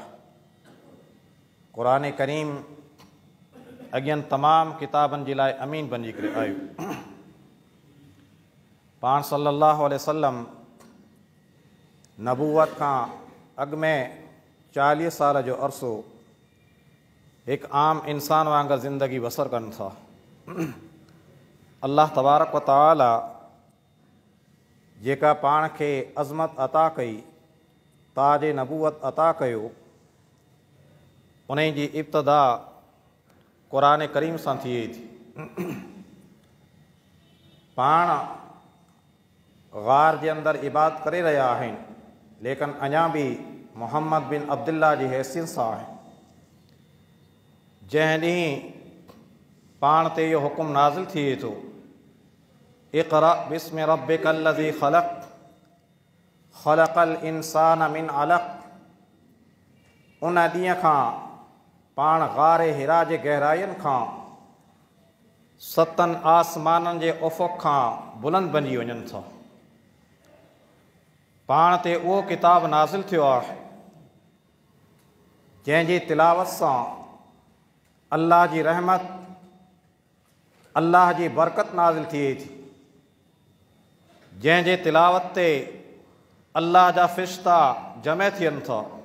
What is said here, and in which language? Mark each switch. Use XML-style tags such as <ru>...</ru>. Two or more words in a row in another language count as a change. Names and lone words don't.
<sd>क़ुरान करीम अॻियनि तमाम किताबनि जे लाइ अमीन बणिजी करे आयो। पाण</sd> <ar>صلى الله عليه وسلم</ar> <sd>नबूवत खां अॻु में 40 साल जो अरसो एक आम इंसान वांगुरु ज़िंदगी बसर कनि था।</sd> <ar>الله تبارك وتعالى</ar> <sd>जेका पाण खे अज़मत अता कई, ताज नबूवत अता कयो, उन जी इब्तिदा क़ुरान करीम सां थिए थी। पाण ग़ार जे अंदरि इबादत करे रहिया आहिनि, लेकिन अञा बि मोहम्मद बिन अब्दुल्लाह जी हैसियत सां आहे। जंहिं ॾींहुं पाण ते इहो हुकुम नाज़िल थिए थो,</sd> <ar>اقرأ باسم ربك الذي خلق خلق الإنسان من علق,</ar> <sd>उन ॾींहं खां पाण ग़ार हिरा जे गहराइयुनि खां 7 आसमाननि जे उफ़क़ खां बुलंद बणिजी वञनि था। पाण ते उहो किताब नाज़िल थियो आहे जंहिंजी तिलावत सां अल्लाह जी रहमत, अल्लाह जी बरकत नाज़िल थिए थी, जंहिंजे तिलावत ते अल्लाह जा फ़रिश्ता जमे थियनि था।</sd>